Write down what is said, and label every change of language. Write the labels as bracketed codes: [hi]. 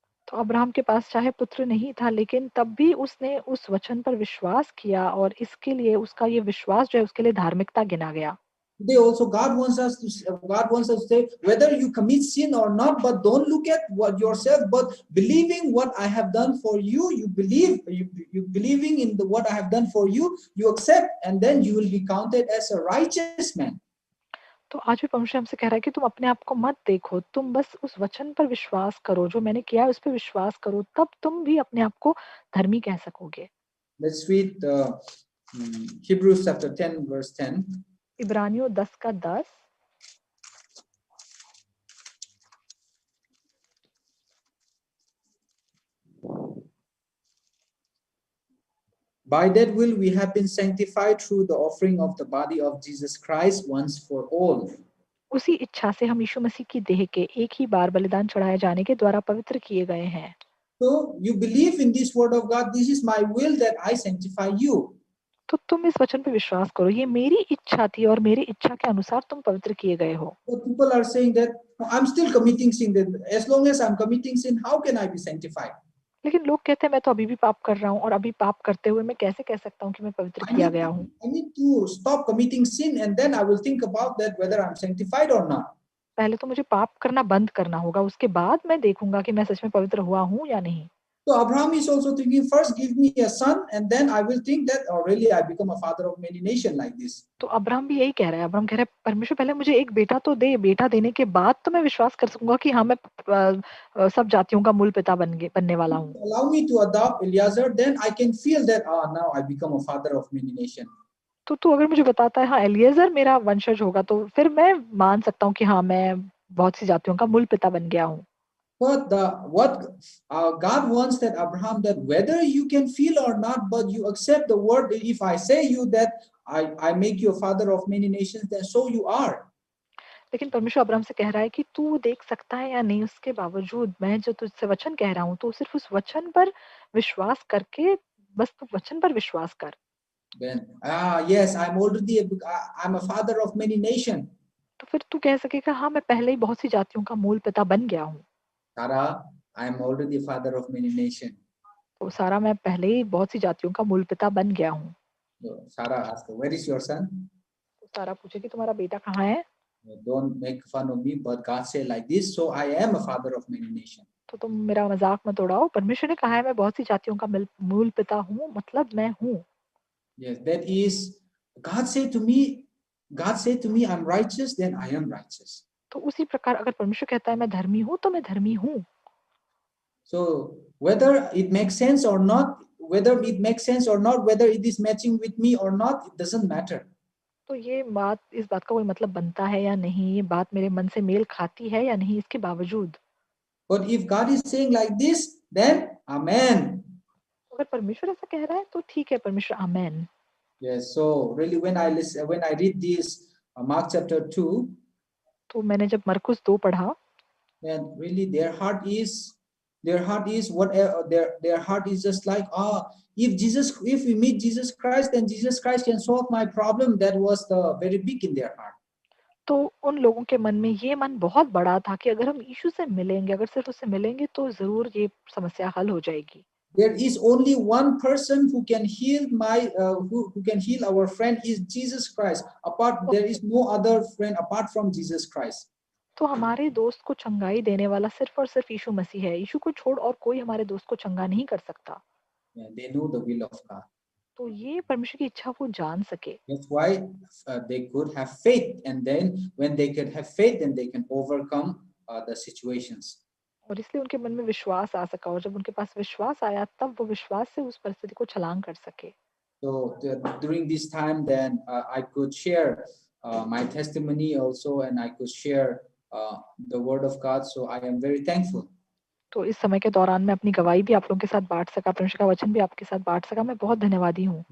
[hi] तो अब्राहम के पास चाहे पुत्र नहीं था, लेकिन तब भी उसने उस वचन पर विश्वास किया, और इसके लिए उसका ये विश्वास जो है उसके लिए धार्मिकता गिना गया। [en] Today also God wants us to say whether you commit sin or not, but don't look at what yourself, but believing what I have done for you, you believing in what I have done for you, you accept, and then you will be counted as a righteous man. [hi] तो आज भी परमेश्वर हमसे कह रहा है कि तुम अपने आप को मत देखो, तुम बस उस वचन पर विश्वास करो, जो मैंने किया है उस पर विश्वास करो, तब तुम भी अपने आप को धर्मी कह सकोगे। [en] Let's read Hebrews chapter 10 verse 10. [hi] इब्रानियों 10 का 10। [en] By that will we have been sanctified through the offering of the body of Jesus Christ once for all. [hi] उसी इच्छा से हम यीशु मसीह की देह के एक ही बार बलिदान चढ़ाए जाने के द्वारा पवित्र किए गए हैं। [en] So you believe in this word of God, this is my will that I sanctify you. [hi] तो तुम इस वचन पे विश्वास करो, ये मेरी इच्छा थी और मेरी इच्छा के अनुसार तुम पवित्र किए गए हो। [en] So people are saying that I'm still committing sin. As long as I'm committing sin, how can I be sanctified? [hi] लेकिन लोग कहते हैं मैं तो अभी भी पाप कर रहा हूँ, और अभी पाप करते हुए मैं कैसे कह सकता हूँ कि मैं पवित्र किया गया हूँ? [en] I need to stop committing sin, and then I will think about that whether I'm sanctified or not. [hi] पहले तो मुझे पाप करना बंद करना होगा, उसके बाद मैं देखूंगा कि मैं सच में पवित्र हुआ हूँ या नहीं। [en] So Abraham is also thinking, first give me a son, and then I will think that, oh really, I become a father of many nations like this. [hi] तो अब्राहम भी यही कह रहा है। अब्राहम कह रहा है परमेश्वर पहले मुझे एक बेटा तो दे, बेटा देने के बाद तो मैं विश्वास कर सकूंगा कि हाँ मैं सब जातियों का मूल पिता बनने वाला हूँ। [en] Allow me to adopt Eliezer, then I can feel that now I become a father of many nations. [hi] तो तू अगर मुझे बताता है हाँ एलिएजर मेरा वंशज होगा, तो फिर मैं मान सकता हूँ कि हाँ मैं बहुत सी जातियों का मूल पिता बन गया हूँ। [en] But what God wants that Abraham, that whether you can feel or not, but you accept the word. If I say you that I make you a father of many nations, then so you are. [hi] लेकिन परमेश्वर Abraham से कह रहा है कि तू देख सकता है या नहीं, उसके बावजूद मैं जो तुझसे वचन कह रहा हूँ, तो सिर्फ उस वचन पर विश्वास करके बस तू वचन पर विश्वास कर। [en] Then, yes, I'm a father of many nations. [hi] तो फिर तू कह सकेगा हाँ मैं पहले ही बहुत सी जातियों का मूल पिता बन गया हूँ। [en] Sarah, I'm already father of many nations. [hi] तो सारा मैं पहले ही बहुत सी जातियों का मूल पिता बन गया हूँ। [en] So Sarah asked, where is your son? [hi] तो सारा पूछे कि तुम्हारा बेटा कहाँ है? [en] Don't make fun of me, but God said like this, so I am a father of many nations. [hi] तो तुम मेरा मजाक मत उड़ाओ, परमेश्वर ने कहा है मैं बहुत सी जातियों का मूल पिता हूँ, मतलब मैं हूँ। [en] Yes, that is, God said to me, I'm righteous, then I am righteous. [hi] तो उसी प्रकार अगर परमेश्वर कहता है मैं धर्मी हूँ तो मैं धर्मी हूँ। [en] So whether it makes sense or not, whether it is matching with me or not, it doesn't matter. [hi] तो इस बात का कोई मतलब बनता है या नहीं, ये बात मेरे मन से मेल खाती है या नहीं, इसके बावजूद। [en] But if God is saying like this, then Amen. [hi] अगर परमेश्वर ऐसा कह रहा है तो ठीक है, परमेश्वर आमेन। [en] Yes. So really, when I read this Mark chapter 2, [hi] तो मैंने जब मरकुस 2 पढ़ा, [en] then really their heart is whatever their heart is just like, if we meet Jesus Christ, then Jesus Christ can solve my problem. That was the very big in their heart. [hi] तो उन लोगों के मन में ये मन बहुत बड़ा था कि अगर हम यीशु से मिलेंगे, अगर सिर्फ उससे मिलेंगे तो जरूर ये समस्या हल हो जाएगी। [en] There is only one person who can heal who can heal our friend is Jesus Christ. There is no other friend apart from Jesus Christ. [hi] तो हमारे दोस्त को चंगाई देने वाला सिर्फ और सिर्फ यीशु मसीह है। यीशु को छोड़ और कोई हमारे दोस्त को चंगा नहीं कर सकता। [en] They know the will of God. [hi] तो ये परमेश्वर की इच्छा वो जान सके। [en] That's why they could have faith, and then when they could have faith, then they can overcome the situations. [hi] और इसलिए उनके मन में विश्वास आ सका, और जब उनके पास विश्वास आया तब वो विश्वास से उस परिस्थिति को छलांग कर सके। [en] So during this time, then I could share my testimony also, and I could share the word of God. So I am very thankful. [hi] तो इस समय के दौरान मैं अपनी गवाही भी आप लोगों के साथ बांट सका, परमेश्वर का वचन भी आपके साथ बांट सका, मैं बहुत धन्यवादी हूँ।